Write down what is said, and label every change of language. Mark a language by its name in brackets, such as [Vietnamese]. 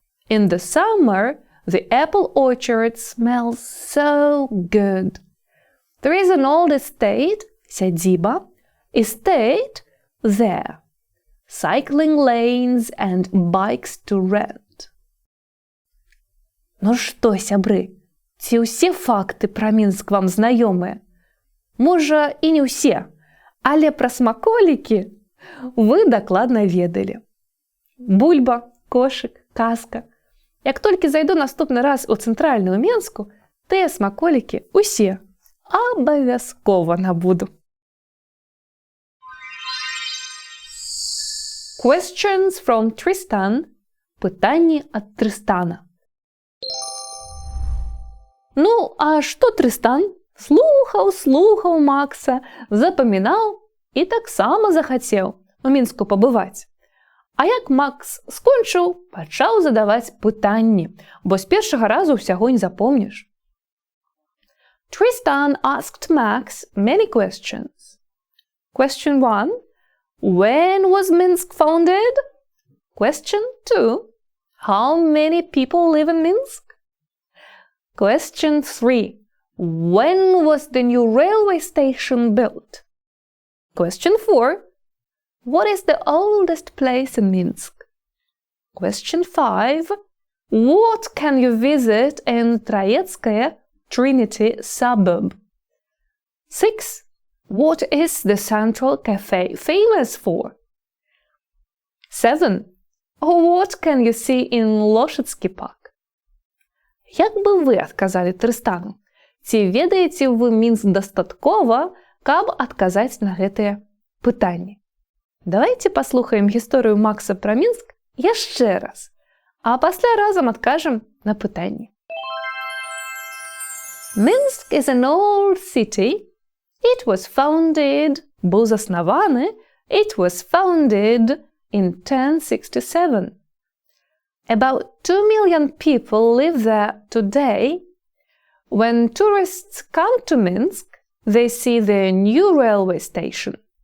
[English] In the summer, the apple orchard smells so good. There is an old estate, сядиба, estate there. Cycling lanes and bikes to rent. [Belarusian] Ну што, сябры, ці ўсе факты пра Мінск вам знаёмыя? Можа, і не ўсе, але пра смаколікі вы дакладна ведалі. Бульба, кошык, казка. Як толькі зайду наступны раз у цэнтральную Мінску, тыя смаколікі усе абавязкова набуду. [English] Questions from Tristan. [Belarusian] Пытанні ад Трыстана. Ну, а што Трыстан? Слухаў Макса, запамінаў і таксама захацеў у Мінску пабываць. А як Макс скончыў, пачаў задаваць пытанні, бо з першага разу ўсяго не запомніш. [English] Tristan asked Max many questions. Question 1. When was Minsk founded? Question 2. How many people live in Minsk? Question 3. When was the new railway station built? Question 4. What is the oldest place in Minsk? Question 5. What can you visit in Troetskaya Trinity Suburb? 6. What is the Central Cafe famous for? 7. What can you see in Лошадский парк? [Belarusian] Як бы вы адказалі Трыстану? Ці ведаеце вы Мінск дастаткова, каб адказаць на гэтыя пытанні? Давайте паслухаем гісторыю Макса пра Мінск яшчэ раз, а пасля разам адкажам на пытанні. [English] Minsk is an old city. It was founded, [Belarusian] був заснаваны, [English] it was founded in 1067. About 2 million people live there today. When tourists come to Minsk, they see the new railway station.